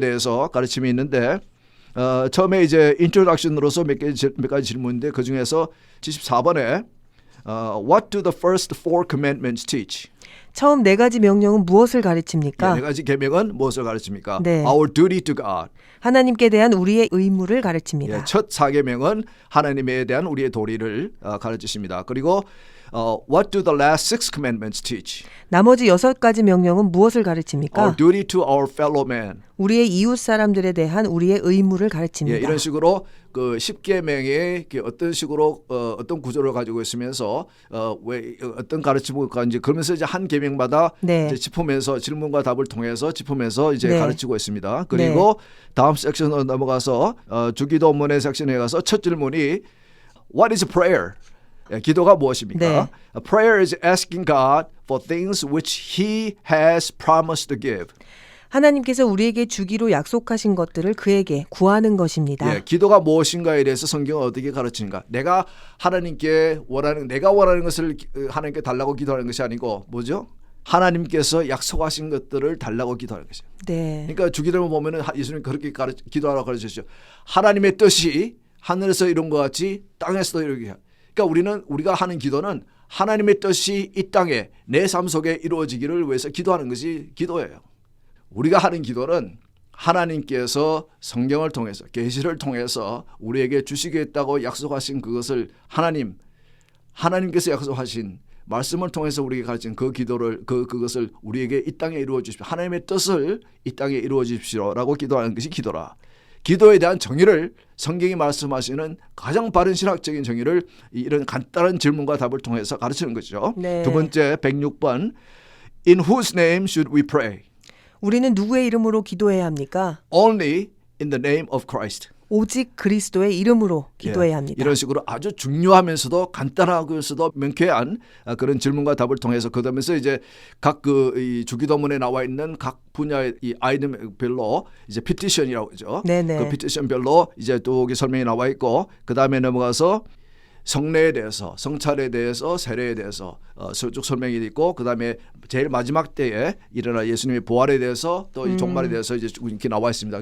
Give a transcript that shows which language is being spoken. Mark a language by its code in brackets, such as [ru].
[ko] 대해서 가르침이 있는데 처음에 이제 인트로덕션으로서 몇 가지 질문인데 그 중에서 74번에 [en] What do the first four commandments teach? [ko] 처음 4가지 명령은 무엇을 가르칩니까? 4가지 계명은 무엇을 가르칩니까? 네. [en] Our duty to God. [ko] 하나님께 대한 우리의 의무를 가르칩니다. 첫 4계명은 하나님에 대한 우리의 도리를 가르치십니다. 그리고 [en] What do the last 6 commandments teach? [ko] 나머지 6가지 명령은 무엇을 가르칩니까? [en] Our duty to our fellow man. [ko] 우리의 이웃 사람들에 대한 우리의 의무를 가르칩니다. 이런 식으로 그 10계명의 어떤 식으로 어떤 구조를 가지고 있으면서 왜 어떤 가르침을 가는지 그러면서 이제 한 계명마다 네. 이제 짚으면서 질문과 답을 통해서 짚으면서 이제 네. 가르치고 있습니다. 그리고 다음 섹션으로 넘어가서 주기도문의 섹션에 가서 첫 질문이 [en] What is prayer? [ko] 기도가 무엇입니까? 네. [en] A prayer is asking God for things which He has promised to give. [ko] 하나님께서 우리에게 주기로 약속하신 것들을 그에게 구하는 것입니다. 기도가 무엇인가에 대해서 성경은 어떻게 가르치는가? 내가 원하는 것을 하나님께 달라고 기도하는 것이 아니고 뭐죠? 하나님께서 약속하신 것들을 달라고 기도하는 것이죠. 네. 그러니까 주기도를 보면은 예수님 그렇게 기도하라고 가르치셨죠. 하나님의 뜻이 하늘에서 이룬 것 같이 땅에서도 이루게 해요. 그러니까 우리가 하는 기도는 하나님의 뜻이 이 땅에 내 삶 속에 이루어지기를 위해서 기도하는 것이 기도예요. 우리가 하는 기도는 하나님께서 성경을 통해서 계시를 통해서 우리에게 주시겠다고 약속하신 그것을 하나님께서 약속하신 말씀을 통해서 우리에게 가르친 그 기도를 그것을 우리에게 이 땅에 이루어 주십시오. 하나님의 뜻을 이 땅에 이루어 주십시오라고 기도하는 것이 기도라. 기도에 대한 정의를 성경이 말씀하시는 가장 바른 신학적인 정의를 이런 간단한 질문과 답을 통해서 가르치는 것이죠. 네. 두 번째 106번 [en] In whose name should we pray? [ko] 우리는 누구의 이름으로 기도해야 합니까? [en] Only in the name of Christ. [ko] 오직 그리스도의 이름으로 기도해야 합니다. 이런 식으로 아주 중요하면서도 간단하면서도 명쾌한 그런 질문과 답을 통해서 그다음에서 이제 각 이 주기도문에 나와 있는 각 분야의 이 아이템별로 이제 피티션이라고 하죠. 네네. 그 피티션별로 이제 또 설명이 나와 있고 그다음에 넘어가서 성례에 대해서, 성찰에 대해서, 세례에 대해서 쭉 설명이 있고 그다음에 제일 마지막 때에 일어나 예수님의 부활에 대해서 또 이 종말에 대해서 이제 이렇게 나와 있습니다.